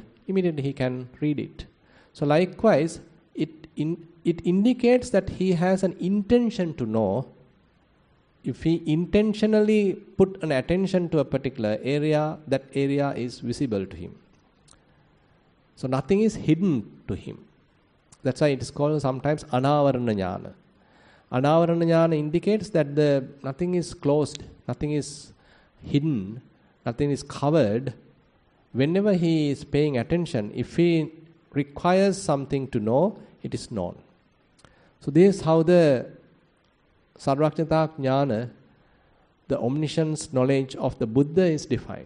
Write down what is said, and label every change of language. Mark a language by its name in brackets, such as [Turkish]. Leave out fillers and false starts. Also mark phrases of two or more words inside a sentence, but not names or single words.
[English] Immediately he can read it. So likewise, it indicates that he has an intention to know. If he intentionally put an attention to a particular area, that area is visible to him. So nothing is hidden to him. That's why it is called sometimes [Sanskrit] anavarana jnana. Anavarana jnana [English] indicates that nothing is closed, nothing is hidden, nothing is covered. Whenever he is paying attention, if he requires something to know, it is known. So this is how the [Sanskrit] Sarvajñata jnana, [English] the omniscience knowledge of the Buddha, is defined.